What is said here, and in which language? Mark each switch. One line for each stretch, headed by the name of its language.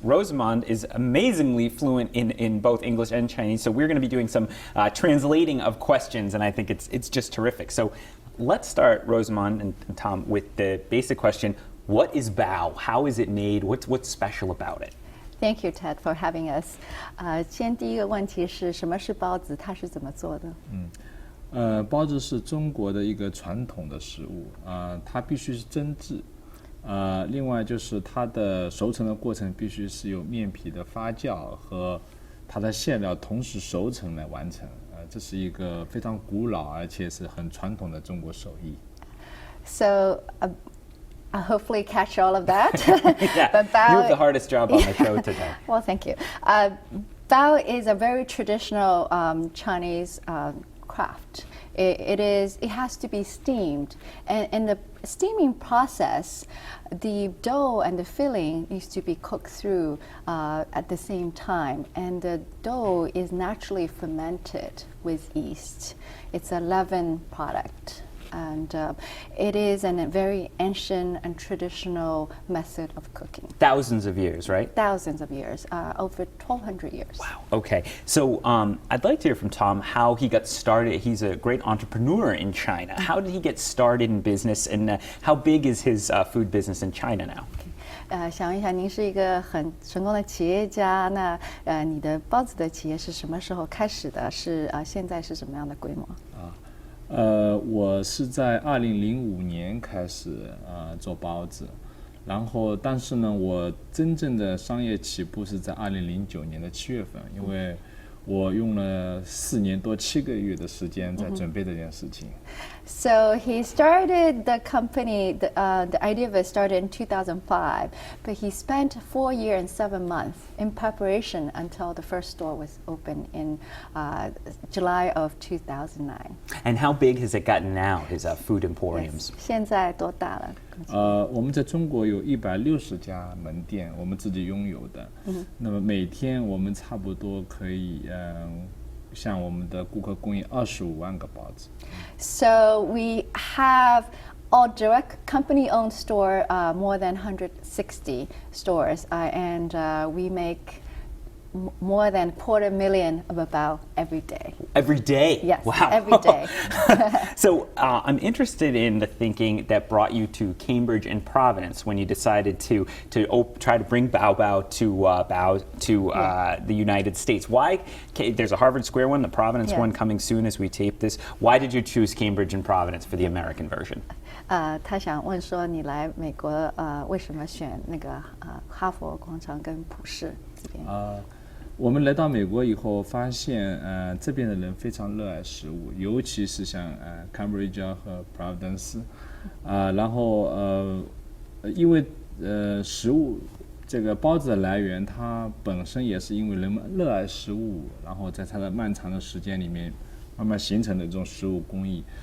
English: Rosamond is amazingly fluent in both English and Chinese. So we're going to be doing some translating of questions, and I think it's just terrific. So let's start, Rosamond and Tom, with the basic question: what is bao? How is it made? What's special about it? Thank you, Ted, for having us.
Chinese: 先第一个问题是什么是包子？它是怎么做的？包子是中国的一个传统的食物它必须是蒸制另外就是它的熟成的过程必须是由面皮的发酵和它的馅料同时熟成来完成这是一个非常古老而且是很传统的中国手艺。
English: So I hopefully catch all of that. Yeah, but bao, you have the hardest job on the show today. Well, thank you. Bao is a very traditional Chinese craft. It has to be steamed, and in the steaming process, the dough and the filling needs to be cooked through at the same time, and the dough is naturally fermented with yeast. It's a leaven product. and it is a very ancient and traditional method of cooking. Thousands of years, right? Thousands of years, over 1,200 years. Wow. Okay. So I'd like to hear from Tom how he got started. He's a great entrepreneur in China. How did he get started in business, and how big is his food business in China now?
Chinese: 想问一下，您是一个很成功的企业家，那你的包子的企业是什么时候开始的？是现在是什么样的规模？我是在2005年开始做包子，然后但是呢，我真正的商业起步是在2009年的7月份，因为我用了4年多7个月的时间在准备这件事情。
English: So he started the company, the idea of it started in 2005, but he spent 4 years and 7 months in preparation until the first store was opened in July of 2009. And how big has it gotten now, his food emporiums?
Chinese: 现在多大了？我们在中国有160家门店，我们自己拥有的。那么每天我们差不多可以向我们的顾客供应25万个包子。
English: So we have all direct company-owned store, more than 160 stores, and we make more than 250,000 of bao every day. Every day? Yes, wow. every day. So I'm interested in the thinking that brought you to Cambridge and Providence when you decided to try to bring BaoBao to the United States. Why? There's a Harvard Square one, the Providence one coming soon as we tape this. Why did you choose Cambridge and Providence for the American version?
Chinese: 他想问说，你来美国为什么选那个哈佛广场跟普市这边？我们来到美国以后，发现这边的人非常热爱食物，尤其是像Cambridge 和 Providence，然后因为食物这个包子的来源，它本身也是因为人们热爱食物，然后在它的漫长的时间里面慢慢形成的这种食物工艺。